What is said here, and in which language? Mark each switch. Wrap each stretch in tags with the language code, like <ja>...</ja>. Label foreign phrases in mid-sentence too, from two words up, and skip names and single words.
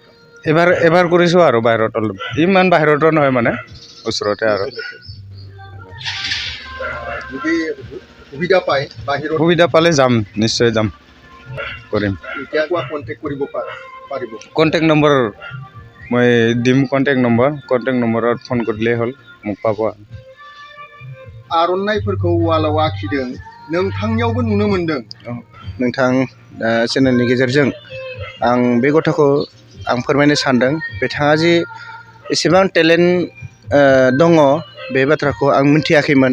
<as>এবাৰ কৰিছোঁ আৰু বাহিৰত, অলপ ইমান বাহিৰতো নহয় মানে ওচৰতে আৰু যদি সুবিধা পায় বাহিৰত, সুবিধা পালে যাম, নিশ্চয় যাম, কৰিম। এতিয়া কণ্টেক্ট কৰিব পাৰিব? কণ্টেক্ট নম্বৰ মই দিম। কণ্টেক্ট নম্বৰত ফোন কৰিলেই হ'ল, মোক পাব।</as> <brx>आर'नाइफोरखौ वालाव आखिदों, नोंथांनियावबो नुनो मोनदों। नोंथां चेनेलनि गेजेरजों आं बे गथ'खौ आं फोरमायनो सानदों। बिथाङा जि एसेबां टेलेन्ट दङ बे बाथ्राखौ आं मिथियाखैमोन।</brx>